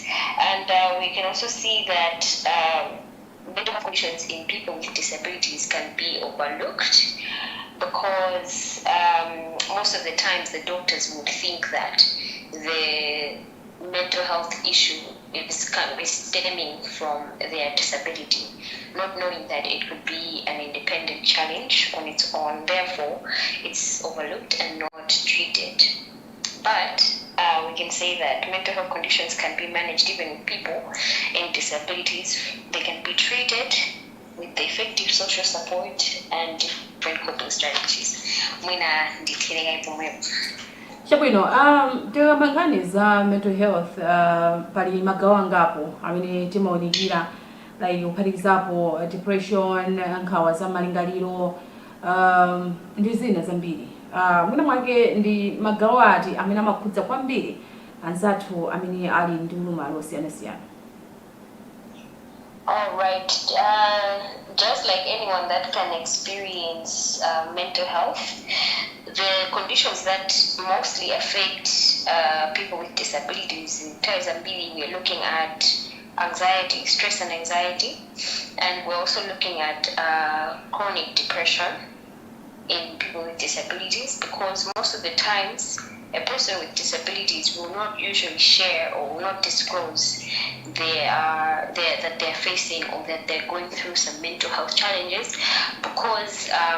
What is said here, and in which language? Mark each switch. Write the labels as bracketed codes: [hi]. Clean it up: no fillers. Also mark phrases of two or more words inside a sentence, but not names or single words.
[en] And we can also see that mental health conditions in people with disabilities can be overlooked, because most of the times the doctors would think that the mental health issue is stemming from their disability, not knowing that it could be an independent challenge on its own. Therefore, it's overlooked and not treated. But we can say that mental health conditions can be managed even with people in disabilities. They can be treated with the effective social support and different coping strategies. [ny] Mwina ndithirenga ipomwepo. Chabwino, tikamangani za [en] mental health [ny] pali magawo angapo amene timaonekera like kuphatikizapo depression, nkhawa za malingaliro, ndi zina zambiri. Mwina mwake ndi magawo ati amene amakhudza kwambiri anzathu amene ali ndi ulumali osiyanasiyana. [en] All right. Just like anyone that can experience mental health, the conditions that mostly affect people with disabilities in Tanzania, we are looking at anxiety, stress and anxiety, and we're also looking at chronic depression in people with disabilities, because most of the times a person with disabilities will not usually share or will not disclose that they're facing or that they're going through some mental health challenges, because